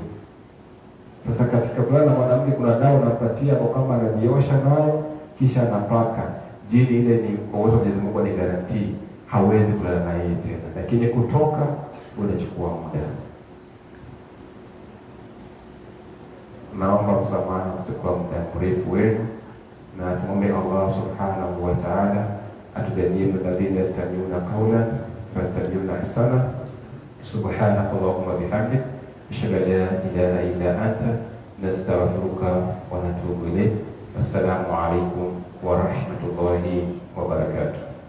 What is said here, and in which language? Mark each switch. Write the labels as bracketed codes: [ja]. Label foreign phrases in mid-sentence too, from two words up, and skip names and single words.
[sw] Sasa katika fulana mwanamke kuna dawa unapatia kwa kama anajiosha nayo kisha anapaka, jini ile ni kwa uwezo wa Mwenyezi Mungu ni guarantee hawezi kulala na yeye tena, lakini kutoka unachukua muda. Naomba msamaha kuchukua muda mrefu wenu, na tuombe Allah [ar] سبحانه وتعالى [sw] atujalie [ar] الذين يستمعون قولا فيتبعون أحسن. سبحانك اللهم بحمدك أشهد أن لا إله إلا أنت نستغفرك ونتوب إليك. السلام عليكم ورحمة الله وبركاته.